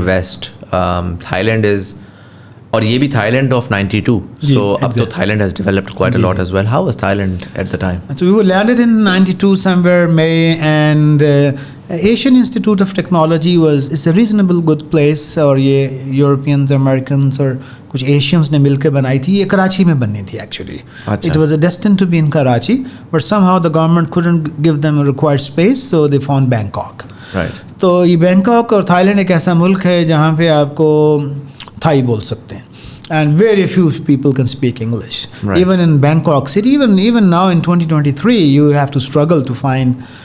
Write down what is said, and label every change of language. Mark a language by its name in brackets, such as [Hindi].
[English] West, Thailand is, [Urdu] اور یہ بھی [English] Thailand of 92. So [Urdu] اب تو [English] Thailand has developed quite a lot as well. How was Thailand at the time? So we were landed in 92 somewhere May, and Asian Institute of Technology is a reasonable good place. [Urdu] اور یہ Europeans, Americans اور کچھ Asians نے مل کے بنائی تھی. یہ کراچی میں بننی تھی actually. [English] It was destined to be in Karachi, but somehow the government couldn't give them a required space, so they found Bangkok. Right. [Urdu] تو یہ بینکاک اور تھائی لینڈ ایک ایسا ملک ہے جہاں پہ آپ کو تھائی بول سکتے ہیں. [English] And very few people can speak English. Right. Even in Bangkok city, even now in 2023, you have to struggle to find.